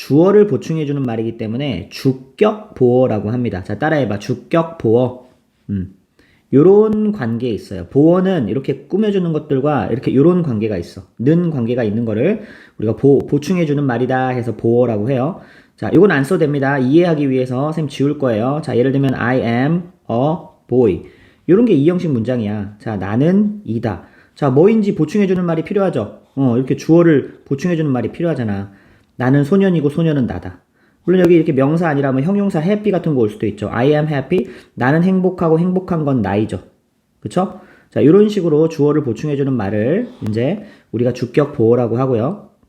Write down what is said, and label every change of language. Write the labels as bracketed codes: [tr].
[ko] 주어를 보충해주는 말이기 때문에 주격 보어라고 합니다. 자, 따라해봐. 주격 보어. 요런 관계에 있어요. 보어는 이렇게 꾸며주는 것들과 이렇게 요런 관계가 있어. 는 관계가 있는 거를 우리가 보충해주는 말이다 해서 보어라고 해요. 자, 요건 안 써도 됩니다. 이해하기 위해서 쌤 지울 거예요. 자, 예를 들면 [en] I am a boy. [ko] 요런 게 2형식 문장이야. 자, 나는 이다. 자, 뭐인지 보충해주는 말이 필요하죠. 이렇게 주어를 보충해주는 말이 필요하잖아. 나는 소년이고 소년은 나다. 물론 여기 이렇게 명사 아니라면 형용사 happy 같은 거 올 수도 있죠. [en] I am happy. [ko] 나는 행복하고 행복한 건 나이죠. 그쵸? 자, 이런 식으로 주어를 보충해주는 말을 이제 우리가 주격 보어라고 하고요.